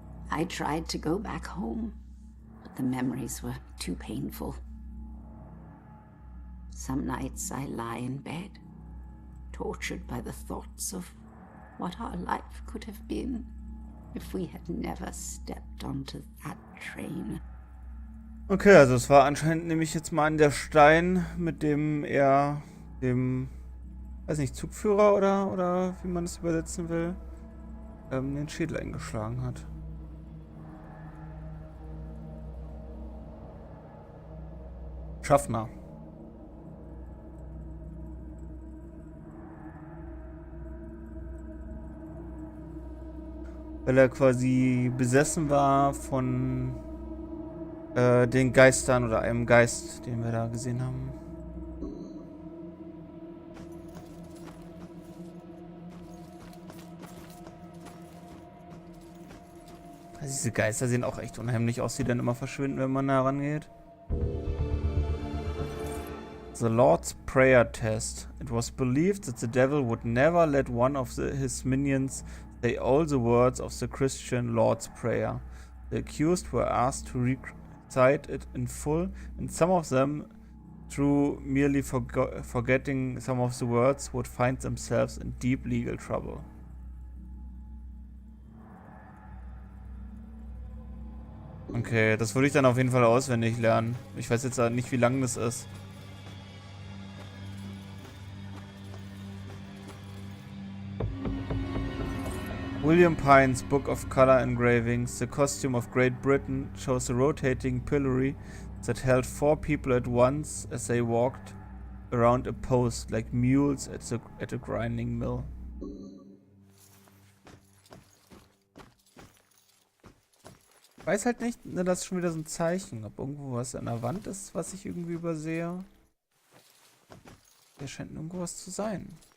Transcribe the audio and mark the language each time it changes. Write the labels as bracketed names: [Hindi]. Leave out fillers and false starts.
[English] I tried to go back home, but the memories were too painful. Some nights I lie in bed, tortured by the thoughts of what our life could have been if we had never stepped onto that train. [German] Okay, also es war anscheinend, nehme ich jetzt mal an, der Stein, mit dem er dem, weiß nicht, Zugführer oder wie man es übersetzen will, den Schädel eingeschlagen hat. Schaffner. Weil er quasi besessen war von den Geistern oder einem Geist, den wir da gesehen haben. Also diese Geister sehen auch echt unheimlich aus, die dann immer verschwinden, wenn man da rangeht. [English] The Lord's Prayer Test. It was believed that the devil would never let one of his minions say all the words of the Christian Lord's Prayer. The accused were asked to recite it in full, and some of them, through merely forgetting some of the words, would find themselves in deep legal trouble. [German] Okay, das würde ich dann auf jeden Fall auswendig lernen. Ich weiß jetzt nicht, wie lang das ist. [English] William Pine's Book of Color Engravings. The costume of Great Britain shows a rotating pillory that held 4 people at once as they walked around a post like mules at a grinding mill. [German] Ich weiß halt nicht, ne, das ist schon wieder so ein Zeichen, ob irgendwo was an der Wand ist, was ich irgendwie übersehe. Hier scheint irgendwo was zu sein.